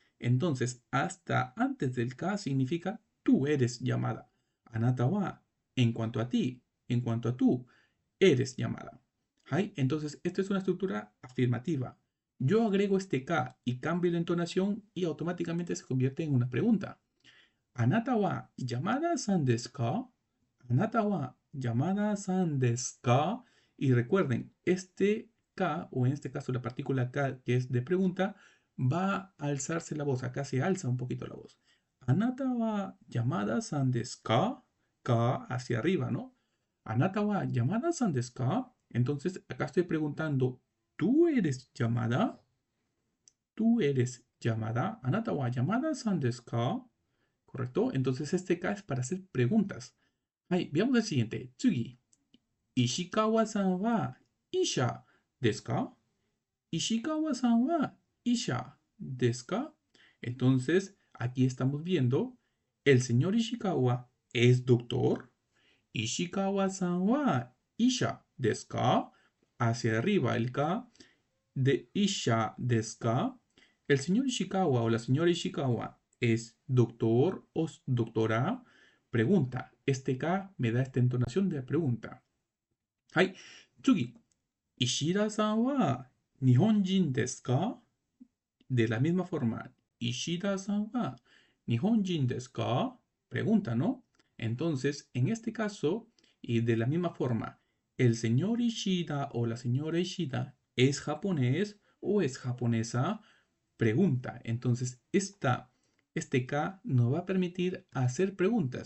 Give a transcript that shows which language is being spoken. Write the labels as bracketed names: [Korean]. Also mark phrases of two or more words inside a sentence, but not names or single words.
[Spanish] Entonces, hasta antes del K significa tú eres llamada. [Japanese] あなたは, [Spanish] en cuanto a ti, en cuanto a tú, eres llamada. ¿Hay? Entonces, esta es una estructura afirmativa. Yo agrego este K y cambio la entonación y automáticamente se convierte en una pregunta. [Japanese] あなたは llamadaさんですか? あなたは llamadaさんですか? [Spanish] Y recuerden, este K, o en este caso la partícula K, que es de pregunta, va a alzarse la voz. Acá se alza un poquito la voz. [Japanese] あなたは llamadaさんですか? [Spanish] Ka hacia arriba, ¿no? [Japanese] ¿あなたは llamadaさんですか? [Spanish] Entonces, acá estoy preguntando, ¿tú eres llamada? ¿Tú eres llamada? [Japanese] あなたは llamadaさんですか? [Spanish] ¿Correcto? Entonces este K es para hacer preguntas. Ay, veamos el siguiente. Tsugi. [Japanese] 石川さんは医者ですか? 石川さんは医者ですか? [Spanish] Entonces, aquí estamos viendo, el señor Ishikawa es doctor. [Japanese] 石川さんは医者ですか? [Spanish] Hacia arriba el K de [Japanese] 医者ですか? [Spanish] El señor Ishikawa o la señora Ishikawa es doctor o doctora. Pregunta. Este K me da esta entonación de pregunta. [Japanese] はい。次. 石田さんは日本人ですか? [Spanish] De la misma forma. [Japanese] 石田さんは日本人ですか? [Spanish] Pregunta, ¿no? Entonces, en este caso, y de la misma forma, el señor Ishida o la señora Ishida es japonés o es japonesa. Pregunta. Entonces, este K nos va a permitir hacer preguntas.